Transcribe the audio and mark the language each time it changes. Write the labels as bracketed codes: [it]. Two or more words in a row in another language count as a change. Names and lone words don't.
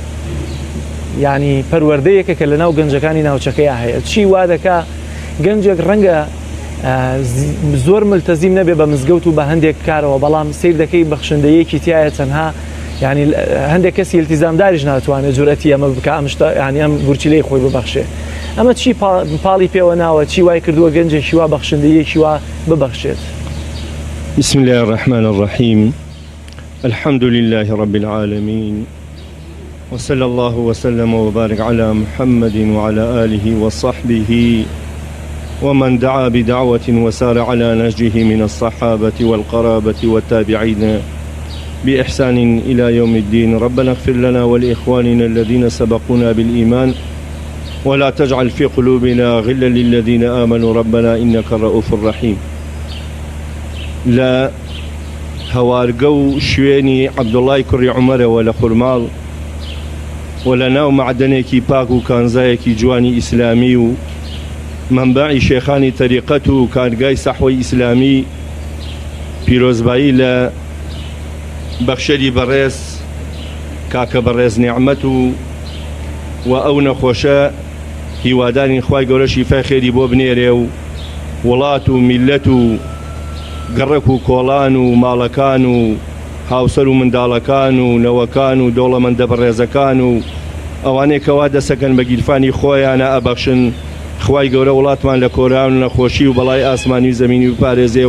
[ckb] ینی پەروەردەیەکە کە لە ناو گەنجەکانی ناوچەکەی هەیە چی وا دەکا گەنجێک ڕەنگە زۆر ملتەزیم نەبێ بە مزگەوت و بە هەندێک کارەوە بەڵام سیر دەکەی بەخشندەیەکی تایە تەنها ینی هەندێک کەسی التیزامداریش ناتوانێت جورئەتی ئەمە بکە ینی ئەم گورچیلەی خۆی ببەخشێ ئەمە چی پاڵی پێوە ناوە چی وای کردووە گەنجێکی وا بەخشندەیەکی وا ببەخشێت [ar] بسم الله الرحمن الرحيم الحمد لله رب العالمين وصلى الله وسلم وبارك على محمد وعلى آله وصحبه ومن دعا بدعوة وسار على نهجه من الصحابة والقرابة والتابعين بإحسان إلى يوم الدين ربنا اغفر لنا ولإخواننا الذين سبقونا بالإيمان ولا تجعل في قلوبنا غلا للذين آمنوا ربنا إنك الرؤوف الرحيم [ckb] لا هوارقو شويني عبد الله كري عمر ولا خرمال ولا ناو معدنيكي باكو كانزايكي جواني إسلامي منبعی شێخانی تەریقەت و کارگای سەحوەی ئیسلامی پیرۆزبایی لە بەخشەری بەڕێز کاکە بەڕێز نیعمەت و ئەو نەخۆشە هیوادارین خوای گەورە شیفای خێری بۆ بنێرێ و وڵات و میلەت و گەڕەک و کۆڵان و ماڵەکان و هاوسەر و منداڵەکان و نەوەکان و دەوڵەمەندە بەڕێزەکان و ئەوانەی کەوا دەسەکەن بە گیرفانی خۆیانە ئەبەخشن خوای گەورە وڵاتمان لە کۆران و نەخۆشی و بەڵای ئاسمانی و زەمینی و پارێزێ